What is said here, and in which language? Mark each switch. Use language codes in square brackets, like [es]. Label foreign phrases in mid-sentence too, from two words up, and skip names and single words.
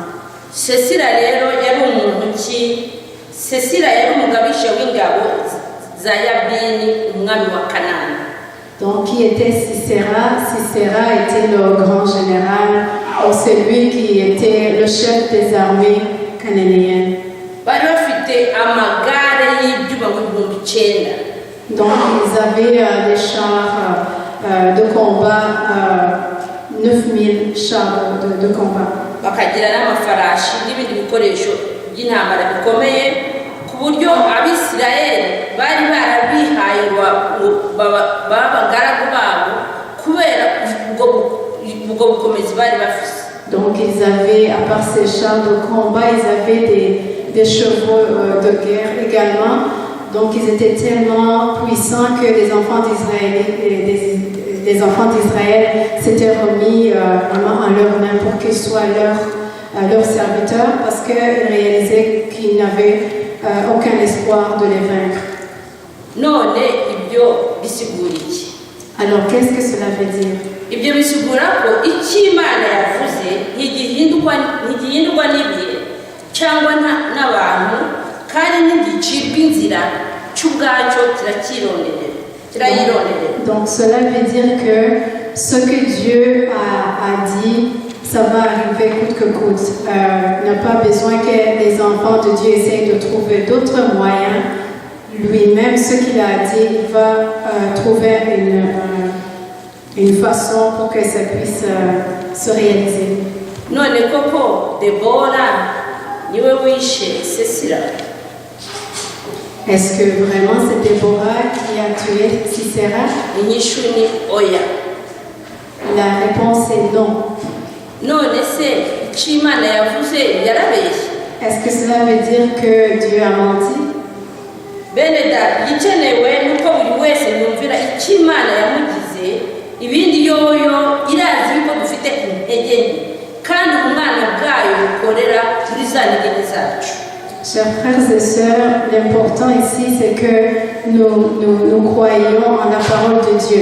[rn] Sisera rero yari umuntu ki? Sisera yari umugabisha w'ingabo za Yabini umwami wa Kanani. [fr] Donc qui était Sisera? Sisera était le grand général, ou celui qui était le chef des armées cananéennes. [rn] Bari bafite amagare y'ibyuma mu 9,000. [fr] Donc ils avaient des chars de combat, 9000 chars de combat. [rn] Bakagira n'amafarashi n'ibindi bikoresho by'intambara bikomeye ku buryo abisirayeli bari barabihaye b'abagaragu babo kubera ubwo bukomezi bari bafite. [fr] Donc ils avaient, à part ces chars de combat, ils avaient des chevaux de guerre également. Donc ils étaient tellement puissants que les enfants d'Israël s'étaient remis vraiment en leurs mains pour qu'ils soient leurs serviteurs, parce qu'ils réalisaient qu'ils n'avaient aucun espoir de les vaincre. [rn] None ibyo bisigura iki? [fr] Alors qu'est-ce que cela veut dire? [rn] Ibyo bisigura ko icyo Imana yavuze ntigihindurwa n'ibihe cyangwa n'abantu, kandi ntigicibwa inzira cy'ubwacyo kirayironderera. [fr] Donc cela veut dire que ce que Dieu a dit, ça va arriver coûte que coûte. Il n'a pas besoin que les enfants de Dieu essayent de trouver d'autres moyens. Lui-même, ce qu'il a dit, il va trouver une façon pour que ça puisse se réaliser. [rn] None koko Debora niwe wishe Sisera? [fr] Est-ce que vraiment c'est Déborah qui a tué Sisera? [rn] Inyishu ni oya. [fr] La réponse est non. [rn] None se icyo Imana yavuze yarabeshye? [fr] Est-ce que cela veut dire que Dieu a menti? [rn] Bene data, igikenewe nuko buri wese yumvira icyo Imana yamugize, ibindi yoyo irazi yuko dufite intege nke, kandi umwana bwayo bukorera muri za ntege zacu. [fr] Chers frères et sœurs, l'important ici, c'est que nous croyons en la parole de Dieu.